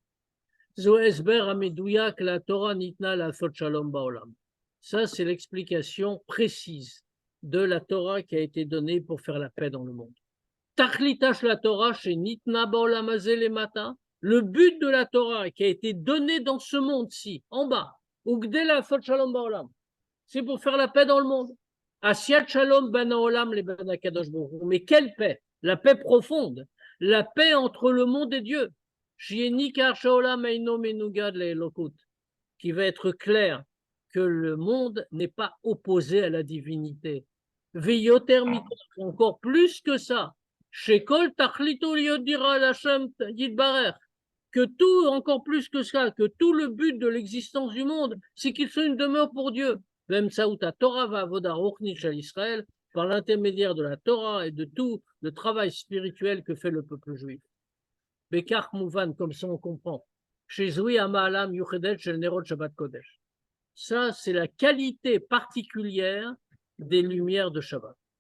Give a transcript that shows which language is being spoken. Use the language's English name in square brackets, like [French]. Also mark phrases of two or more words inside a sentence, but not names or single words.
[French] Ça, c'est l'explication précise de la Torah qui a été donnée pour faire la paix dans le monde. Le but de la Torah qui a été donné dans ce monde-ci, en bas, c'est pour faire la paix dans le monde. [Hebrew] עשיית שלום בין העולם לבין הקדוש ברוך הוא. [French] Mais quelle paix? La paix profonde, la paix entre le monde et Dieu. [Hebrew] שיניכר שהעולם אינו מנוגד לאלוקות, [French] qui va être clair que le monde n'est pas opposé à la divinité. [Hebrew] ויותר מזה, [French] encore plus que ça. [Hebrew] שכל תכליתו להיות דירה לה' יתברך, [French] que tout, encore plus que ça, que tout le but de l'existence du monde, c'est qu'il soit une demeure pour Dieu. Israël, par l'intermédiaire de la Torah et de tout le travail spirituel que fait le peuple juif. [Hebrew] בכך מובן, [French] comme ça on comprend. Ça, c'est la qualité particulière des lumières de Shabbat.